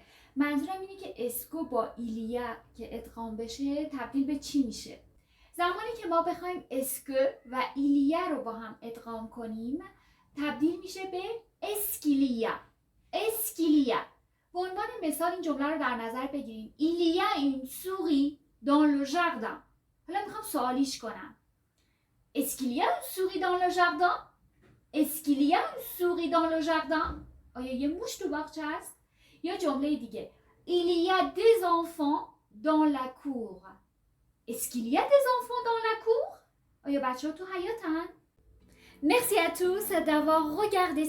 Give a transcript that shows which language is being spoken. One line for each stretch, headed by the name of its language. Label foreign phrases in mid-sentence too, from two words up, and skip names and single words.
Persian: منظورم اینه که اسکو با ایلیا که ادغام بشه تبدیل به چی میشه؟ زمانی که ما بخوایم اسکو و ایلیا رو با هم ادغام کنیم تبدیل میشه به اسکیلیا. اسکیلیا. به عنوان مثال این جمله رو در نظر بگیریم.
French: Il y a une souris dans le jardin.
Persian: حالا میخوام سوالیش کنم.
French: Est-ce qu'il y a une souris dans le jardin? Est-ce qu'il y a une souris dans le jardin?
Persian: آیا یه موش تو باغچه هست؟ یا جمله دیگه.
French: Il y a des enfants dans la cour. Est-ce qu'il y a des enfants dans la cour?
Persian: آیا بچه‌ها تو حیاطن؟
French: Merci à tous d'avoir regardé